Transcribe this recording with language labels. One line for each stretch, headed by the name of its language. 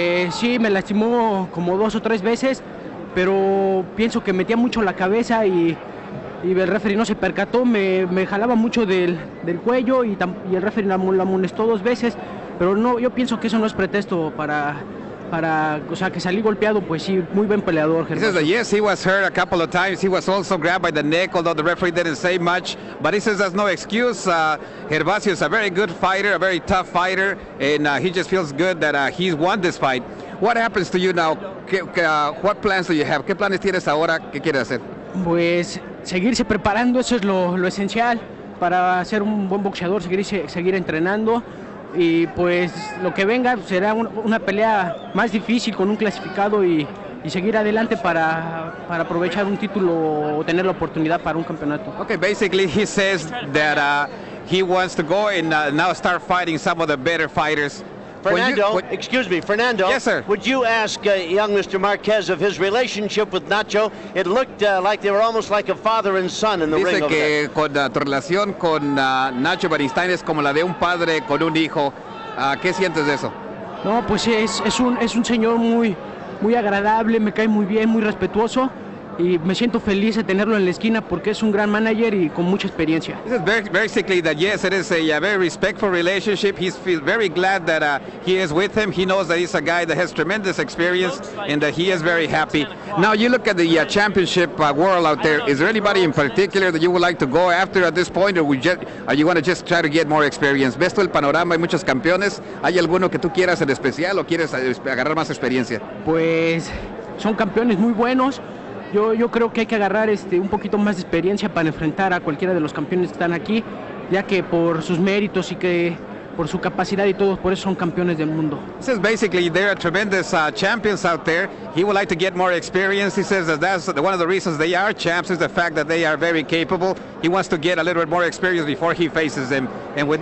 Spanish: Sí, me lastimó como 2 o 3 veces, pero pienso que metía mucho la cabeza y el referee no se percató, me jalaba mucho del cuello y el referee la amonestó 2 veces, pero no, yo pienso que eso no es pretexto para o sea, que salí golpeado. Pues sí, muy buen peleador.
English: He says that yes, he was hurt a couple of times. He was also grabbed by the neck, although the referee didn't say much. But he says that's no excuse. Gervacio is a very good fighter, a very tough fighter, and he just feels good that he's won this fight. What happens to you now? What plans do you have?
Spanish: ¿Qué planes tienes ahora? ¿Qué quieres hacer? Pues seguirse preparando, eso es lo esencial para ser un buen boxeador, seguir entrenando, y pues lo que venga será una pelea más difícil con un clasificado y seguir adelante para aprovechar un título o tener la oportunidad para un campeonato.
English: Okay, basically he says that he wants to go and now start fighting some of the better fighters. Fernando. Yes, sir. Would you ask young Mr. Marquez of his relationship with Nacho? It looked like they were almost like a father and son in the ring.
Spanish: Dice que con tu relación con Nacho Beristain es como la de un padre con un hijo. ¿Qué sientes de eso? No, pues es un señor muy agradable, me cae muy bien, muy respetuoso. Y me siento feliz de tenerlo en la esquina porque es un gran manager y con mucha experiencia.
English: This is basically that yes, it is a very respectful relationship. He feels very glad that he is with him. He knows that he's a guy that has tremendous experience and that he is very happy. Now you look at the championship world out there. Is there anybody in particular that you would like to go after at this point, or you want to just try to get more experience?
Spanish: ¿Ves tú el panorama? Hay muchos campeones. ¿Hay alguno que tú quieras en especial o quieres agarrar más experiencia? Pues son campeones muy buenos. Yo creo que hay que agarrar un poquito más de experiencia para enfrentar a cualquiera de los campeones que están aquí, ya que por sus méritos y que por su capacidad y todo, por eso son campeones del mundo.
English: He says basically there are tremendous champions out there. He would like to get more experience. He says that's one of the reasons they are champs is the fact that they are very capable. He wants to get a little bit more experience before he faces them. And with that